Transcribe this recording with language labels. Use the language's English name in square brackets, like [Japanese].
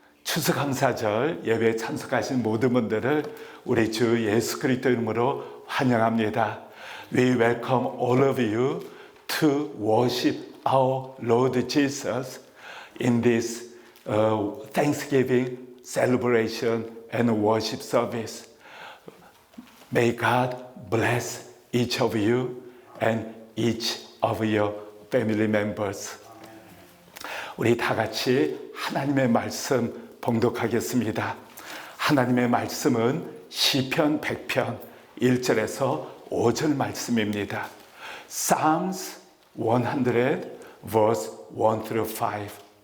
[Korean] 추수감사절 예배에 참석하신 모든 분들을 우리 주 예수 그리스도 이름으로 환영합니다. [English] We welcome all of you to worship our Lord Jesus in this Thanksgiving celebration and worship service. May God bless each of you and each of your family members. [Korean] 우리 다 같이 하나님의 말씀 봉독하겠습니다. 하나님의 말씀은 시편 100편 1절에서 5절 말씀입니다. [English] Psalms 100 verse 1 through 5.